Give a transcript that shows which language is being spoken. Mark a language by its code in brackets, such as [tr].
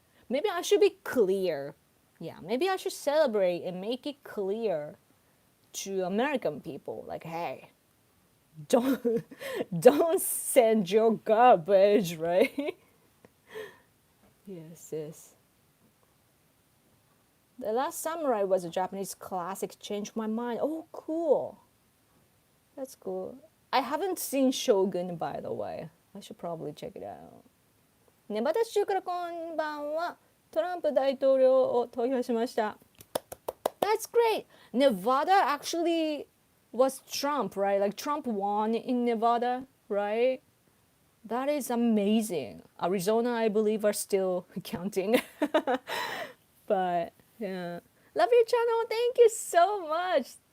[en] Maybe I should be clear. Yeah, maybe I should celebrate and make it clear to American people, like, hey, don't don't send your garbage, right? Yes, yes. The Last Samurai was a Japanese classic. Changed my mind. Oh, cool. That's cool. I haven't seen Shogun, by the way. I should probably check it out. [ja] ネバダ州からこんばんは。トランプ大統領を投票しました。 [en] That's great. Nevada actually was Trump, right? Like Trump won in Nevada, right? That is amazing. Arizona, I believe, are still counting. But yeah. Love your channel. Thank you so much.